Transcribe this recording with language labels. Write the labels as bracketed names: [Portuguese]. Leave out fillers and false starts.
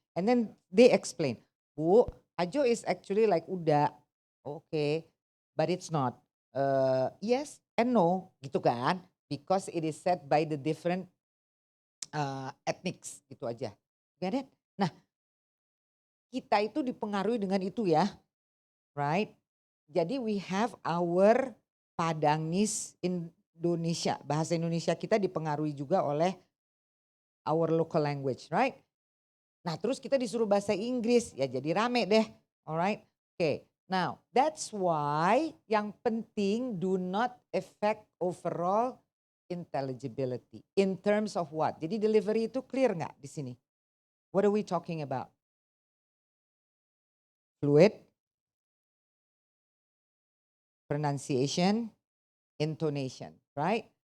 [English] And then they explain, Bu, Ajo is actually like uda. Okay, but it's not. Yes and no [Indonesian] gitu kan. [English] Because it is said by the different ethnics [Indonesian] gitu aja. [English] Get it? [Indonesian] Nah, kita itu dipengaruhi dengan itu ya. [English] Right? [Indonesian] Jadi [English] we have our Padangese Indonesia. [Indonesian] Bahasa Indonesia kita dipengaruhi juga oleh [English] our local language, right? [Indonesian] Nah, terus kita disuruh bahasa Inggris, ya jadi rame deh. [English] Alright? Okay. Now, that's why [Indonesian] yang penting [English] do not affect overall intelligibility. In terms of what? [Indonesian] Jadi delivery itu clear nggak di sini? [English] What are we talking about? Fluid, pronunciation, intonation, right?